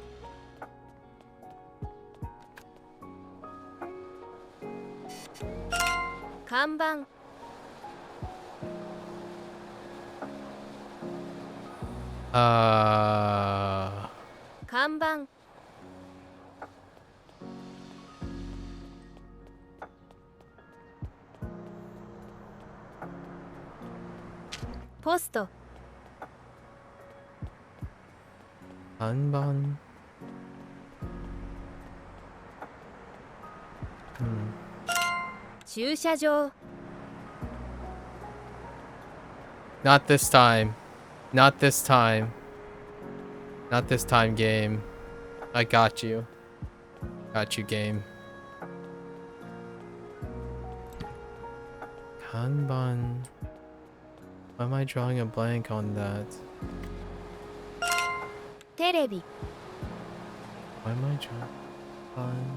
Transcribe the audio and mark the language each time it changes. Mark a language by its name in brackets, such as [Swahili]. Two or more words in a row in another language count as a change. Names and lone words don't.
[Japanese] 「看板」 看板ポスト Kanban. Hmm. 駐車場 [English] Not this time. Not this time. Not this time, game. I got you. Got you, game. [Japanese] Kanban. [English] Why am I drawing a blank on that? [Japanese] テレビ [English] Why am I drawing on?